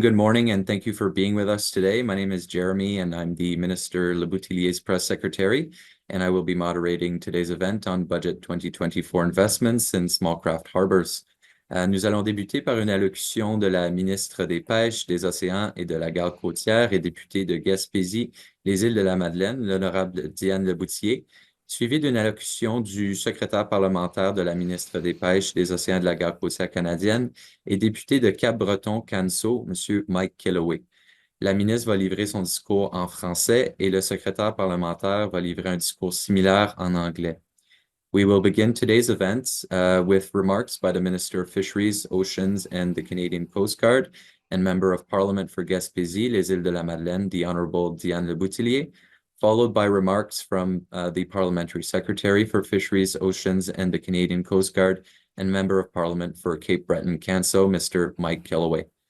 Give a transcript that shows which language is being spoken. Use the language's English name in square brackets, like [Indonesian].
[English] Good morning, and thank you for being with us today. My name is Jeremy, and I'm the Minister Lebouthillier's press secretary, and I will be moderating today's event on Budget 2024 Investments in Small Craft Harbours. [French] Nous allons débuter par une allocution de la ministre des Pêches, des Océans et de la Garde côtière et députée de Gaspésie, les Îles-de-la-Madeleine, l'honorable Diane Lebouthillier, suivi d'une allocution du secrétaire parlementaire de la ministre des Pêches, des Océans et de la Garde côtière canadienne et député de Cap-Breton-Canso, M. Mike Kelloway. La ministre va livrer son discours en français et le secrétaire parlementaire va livrer un discours similaire en anglais. [English] We will begin today's events with remarks by the Minister of Fisheries, Oceans, and the Canadian Coast Guard, and Member of Parliament for Gaspésie, les Îles-de-la-Madeleine, the Honourable Diane Lebouthillier, followed by remarks from the Parliamentary Secretary for Fisheries, Oceans, and the Canadian Coast Guard, and Member of Parliament for Cape Breton-Canso, Mr. Mike Kelloway.